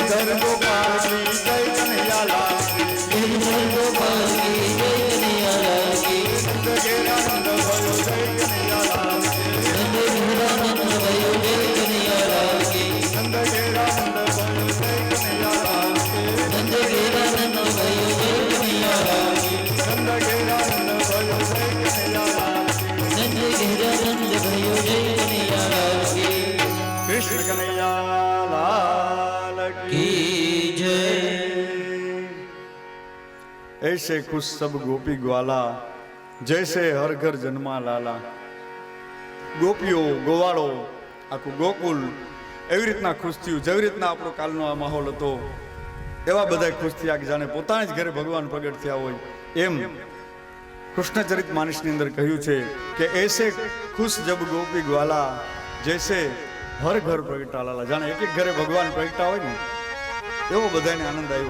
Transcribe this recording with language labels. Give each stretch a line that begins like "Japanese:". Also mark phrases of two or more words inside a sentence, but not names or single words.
Hindi: गोपाल की जय कनैयालाल की गिरिधर गोपाल की जय कन्हैयालाल की नंद घेरानंद भयो जय कनैयालाल की नंद घोरानंद भयो जय कन्हैयालाल की नंद घेरानंद भयो जय कनैयालाल की नंद घोरानंद भयो जय कन्हैयालाल की नंद घेरानंद भयो जय कनैयालाल की नंद घोरानंद भयो जय कन्हैयालाल की કૃષ્ણ કનૈયાલાલ की जय ऐसे खुश सब गोपी ग्वाला जैसे हर घर जन्मा लाला
Gujarati: ગોપીઓ ગોવાળો આખું ગોકુલ એવી રીતના ખુશ થયું જેવી રીતના આપણો કાલનો આ માહોલ હતો એવા બધા ખુશ થયા કે જાણે પોતાના જ ઘરે ભગવાન પ્રગટ થયા હોય એમ કૃષ્ણચરિત માનસની અંદર કહ્યું છે કે
Hindi: ऐसे खुश जब गोपी ग्वाला जैसे हर घर प्रगटा लाला
Gujarati: જાણે એક એક ઘરે ભગવાન પ્રગટા હોય ને એવો બધાને આનંદ આવ્યો.